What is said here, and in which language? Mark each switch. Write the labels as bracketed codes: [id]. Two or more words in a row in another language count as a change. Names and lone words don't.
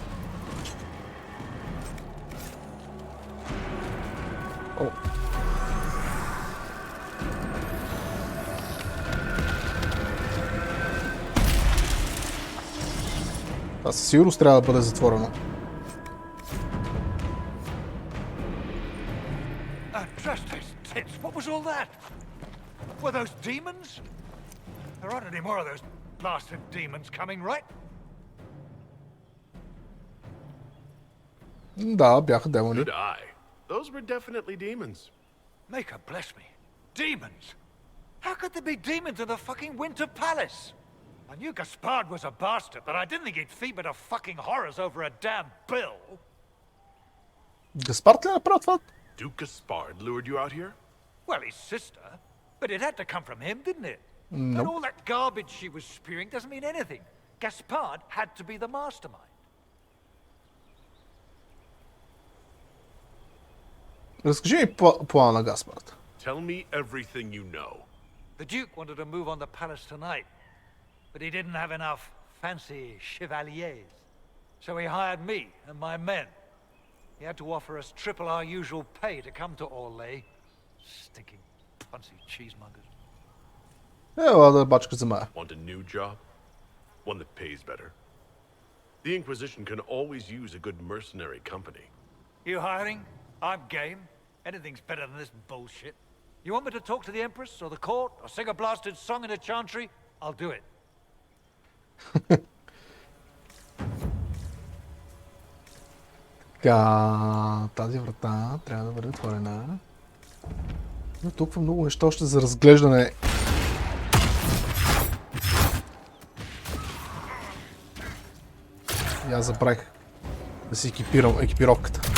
[bg] О. Това със сигурност трябва да бъде затворено. [en] What was all that? Were those demons? There aren't any more of those blasted demons coming, right? [bg] Да, бяха демони. [en] Good eye. Those were definitely demons. Maker bless me. Demons? How could there be demons in the fucking Winter Palace? I knew Gaspard was a bastard, but I didn't think he'd feed me to fucking horrors over a damn bill. [bg] Гаспард ли направи това? [en] Duke Gaspard lured you out here? Well, his sister. But it had to come from him, didn't it? Nope. And all that garbage she was spewing doesn't mean anything. Gaspard had to be the mastermind. [bg] Разкажи ми плана на Гаспард. [en] Tell me everything you know. The Duke wanted to move on the palace tonight, but he didn't have enough fancy chevaliers. So he hired me and my men. He had to offer us triple our usual pay to come to Orlais. Stinking punsy cheesemongers. [bg] Ела да бачка за мая. [en] Want a new job? One that pays better. The Inquisition can always use a good mercenary company. You hiring? I'm game. Anything's better than this bullshit. You want me to talk to the Empress or the court or sing a blasted song in a chantry? I'll do it. [bg] Така, тази врата трябва да бъде отворена. Но толкова много неща още за разглеждане. И аз забравих да си екипирам екипировката.